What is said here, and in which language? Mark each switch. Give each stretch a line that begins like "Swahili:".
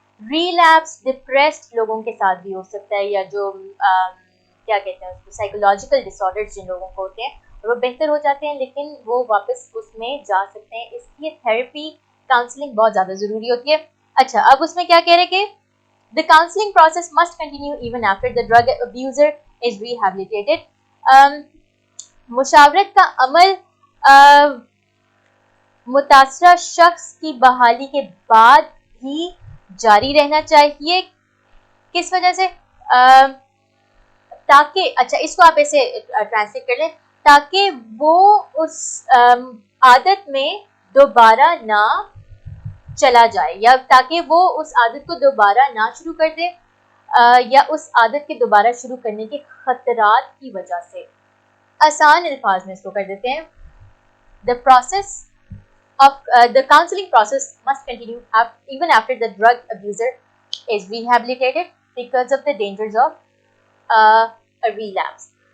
Hindi: रीलैप्स depressed लोगों के साथ भी हो सकता है, या जो क्या कहते हैं उसको, साइकोलॉजिकल डिसऑर्डर्स जिन लोगों को होते हैं, और वो बेहतर हो जाते हैं, लेकिन वो वापस उसमें जा सकते हैं। इसलिए थेरेपी, काउंसलिंग बहुत ज़्यादा ज़रूरी होती है। अच्छा, अब उसमें क्या कह रहे हैं कि
English: the counseling process must continue even after the drug abuser is rehabilitated.
Hindi: मुशावरत का अमल मुतासरा शख्स की बहाली के बाद भी जारी रहना चाहिए। किस वजह से? ताकि, अच्छा इसको आप ऐसे ट्रांसलेट कर लें, ताकि वो उस आदत में दोबारा ना चला जाए, या ताकि वो उस आदत को दोबारा ना शुरू कर दे, या उस आदत के दोबारा शुरू करने के खतरात की वजह से। आसान अल्फाज में इसको कर देते हैं,
English: The process of the counseling process must continue even after the drug abuser is rehabilitated because of the dangers of a relapse.